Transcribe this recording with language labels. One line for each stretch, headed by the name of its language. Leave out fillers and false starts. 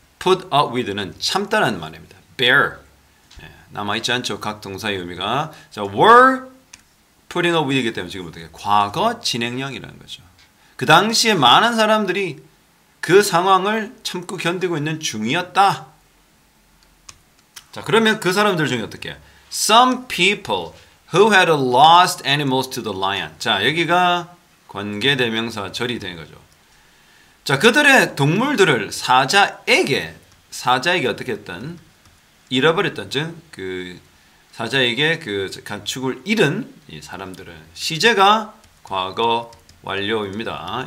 Korean: put up with는 참다라는 말입니다. bear, 남아있지 않죠. 각 동사의 의미가. 자,
English: were putting up with
Korean: 이기 때문에 지금 어떻게 과거 진행형이라는 거죠. 그 당시에 많은 사람들이 그 상황을 참고 견디고 있는 중이었다. 자, 그러면 그 사람들 중에 어떻게?
English: Some people who had lost animals to the lion.
Korean: 자, 여기가 관계대명사 절이 되는 거죠. 자, 그들의 동물들을 사자에게 어떻게 했던? 잃어버렸던, 즉 그 사자에게 그 가축을 잃은 이 사람들은 시제가 과거 완료입니다.